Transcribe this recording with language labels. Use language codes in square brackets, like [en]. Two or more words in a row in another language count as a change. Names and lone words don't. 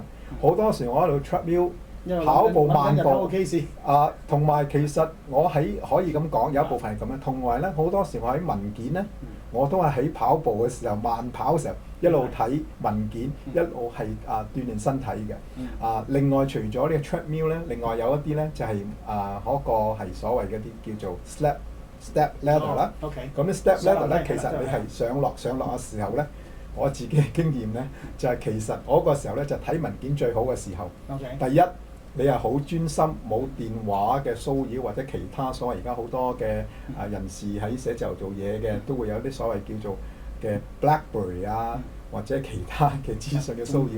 [yue] 好多時我喺度 treadmill 跑步慢步同埋其實我可以咁講，有一部分係咁樣。同埋咧，好多時我喺文件咧，我都係喺跑步嘅時候慢跑嘅時候一路睇文件，一路係鍛鍊身體嘅。另外除咗呢個 treadmill 咧，另外有一啲咧就係嗰個係所謂嗰啲叫做 [en] sled step ladder [yue] 啦。 OK。咁啲 [en] step ladder [yue] 咧，上樓梯其實你係上落嘅時候咧，我自己嘅經驗咧，就係其實我個時候咧就睇文件最好嘅時候。 OK。第一，你係好專心，冇電話嘅騷擾或者其他所謂而家好多嘅人士喺寫字樓做嘢嘅，都會有啲所謂叫做嘅 BlackBerry 啊，或者其他嘅資訊嘅騷擾。